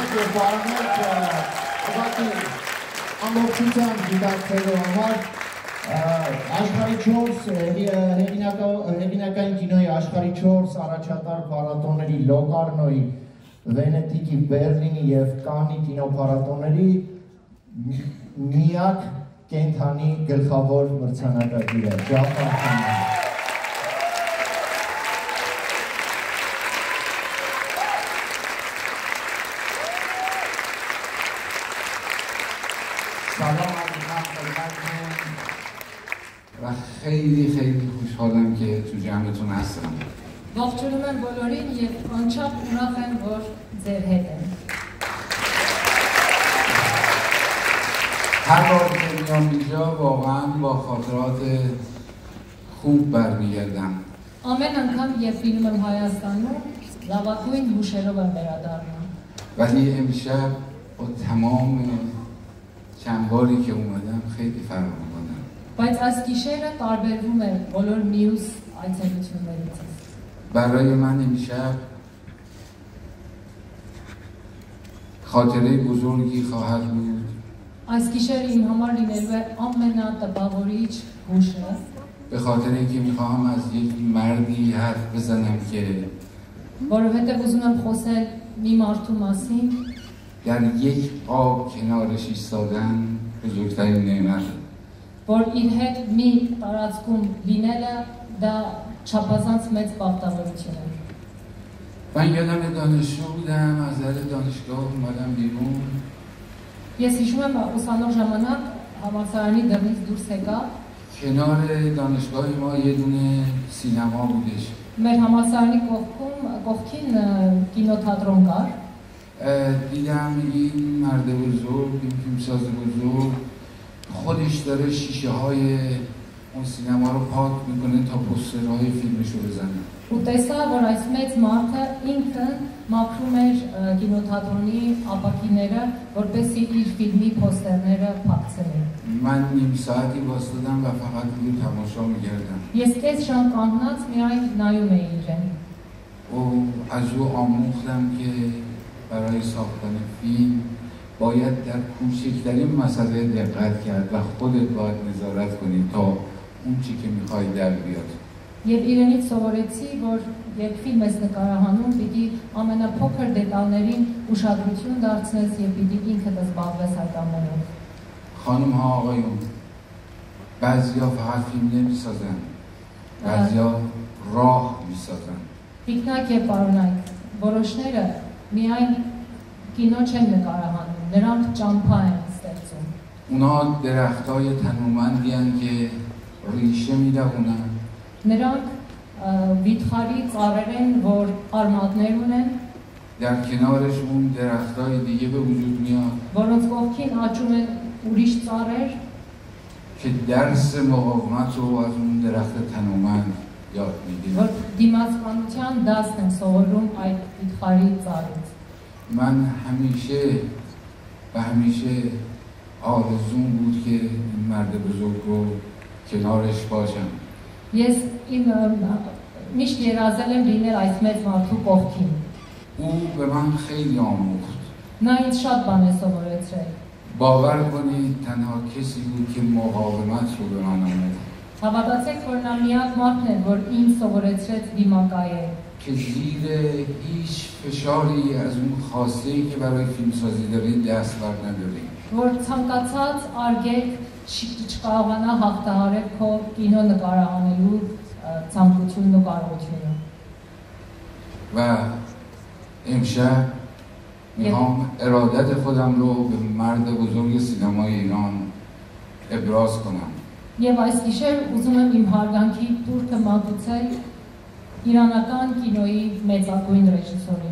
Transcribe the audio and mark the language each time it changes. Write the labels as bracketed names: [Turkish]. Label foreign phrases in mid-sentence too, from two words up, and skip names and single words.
[Armenian] բարմեք ուղղակի ամբողջությամբ դիտակցելու համար աշխարհի 4 հեղինակային կինոյի աշխարհի 4 առաջատար փառատոների Լոկարնոյի, Վենետիկի, Բերլինի եւ Կաննի կինոփառատոների միակ կենթանի գլխավոր մրցանակակիրը Ջաֆար Խանյանը։ [Persian] سلام عزیزان خدمتتون و خیلی خوشحالم که تو جمعتون هستم. [Armenian] ողջունում եմ բոլորին եւ անչափ ուրախ եմ, որ ձեր հետ եմ։ [Persian] هر بار که میام اینجا واقعا با خاطرات خوب برمیگردم. [Armenian] Ամեն անգամ երբ լինում եմ Հայաստանում, լավագույն հուշերով եմ վերադառնում։ [Persian] ولی امشب با تمام چند باری که اومدم خیلی فرق می‌کنم. [Armenian] Բայց այս գիշերը տարբերվում է բոլոր մյուս այցելություններից։ [Persian] برای من امشب خاطره بزرگی خواهد بود. [Armenian] Այս գիշերը իմ համար լինելու է ամենատպավորիչ հուշը։ [Persian] به خاطر اینکه میخواهم از یک مردی حرف بزنم که [Armenian] որովհետև ուզում եմ խոսել մի մարդու մասին, [Persian] در یک آب کنارش ایستادن بزرگترین نعمت. [Armenian] որ իր հետ մի տարածքում լինելը դա չափազանց մեծ պարտավորություն է։ [Persian] من یادم دانشجو بودم، از در دانشگاه اومدم بیرون. [Armenian] Ես հիշում եմ ուսանող ժամանակ համալսարանի դռնից դուրս եկա։ [Persian] کنار دانشگاه ما یه دونه سینما بودش. [Armenian] Մեր համալսարանի կողքին կինոթատրոն կար։ [Persian] دیدم این مرد بزرگ، این فیلمساز بزرگ خودش داره شیشه های اون سینما رو پاک میکنه تا پوسترهای فیلمش رو بزنه. [Armenian] Ու տեսա, որ այս մեծ մարդը ինքը մաքրում էր կինոթատրոնի ապակիները, որպեսզի իր ֆիլմի պոստերները փակցնի։ [Persian] من نیم ساعتی واسطادم و فقط رو تماشا میکردم. [Armenian] Ես կես ժամ կանգնած միայն նայում էի իրեն։ [Persian] و از او آموختم که برای ساختن فیلم باید در کوچکترین مسئله دقت کرد و خودت باید نظارت کنی تا اون چی که میخوای در بیاد. [Armenian] Եվ իրենից սովորեցի, որ երբ ֆիլմ ես նկարահանում, պիտի ամենափոքր դետալներին ուշադրություն դարձնես եւ պիտի ինքդ զբաղվես այդ ամենով։ [Persian] خانم ها آقایون، بعضیا فقط فیلم نمیسازن، بعضیا راه میسازن. [Armenian] Տիկնակ եւ պարոնայք, որոշները միայն կինո չեն նկարահանում, նրանք ճամփա են ստեղծում։ [Persian] اونا درختای تنومندی هستند که ریشه میدونن. [Armenian] Նրանք վիթխարի ծառեր են, որ արմատներ ունեն, [Persian] در کنارشون درختای دیگه به وجود میاد [Armenian] որոնց կողքին աճում են ուրիշ ծառեր, [Persian] که درس مقاومت رو از اون درخت تنومند یاد میگیرن. [Armenian] որ դիմացկունության դասն են սովորում այդ վիթխարի ծառից։ [Persian] من همیشه آرزوم بود که این مرد بزرگ رو کنارش باشم. [Armenian] Ես միշտ երազել եմ լինել այս մեծ մարդու կողքին։ [Persian] او به من خیلی آموخت. [Armenian] Նա ինձ շատ բան է սովորեցրել։ [Persian] باور کنید تنها کسی بود که مقاومت رو به من آموخت. [Armenian] Հավատացեք, որ նա միակ մարդն է, որ ինձ սովորեցրեց դիմակայել։ [Persian] که زیر هیچ فشاری از اون خواسته‌ای که برای فیلمسازی دارید دست بر ندارید. [Armenian] Որ ցանկացած արգելք չկարողանա հաղթահարել քո կինո նկարահանելու ցանկությունն ու կարողությունը։ [Persian] و امشب میخوام ارادت خودم رو به مرد بزرگ سینمای ایران ابراز کنم. [Armenian] Եվ այս գիշեր ուզում եմ իմ հարգանքի տուրքը մատուցել իրանական կինոյի մեծագույն ռեժիսորին։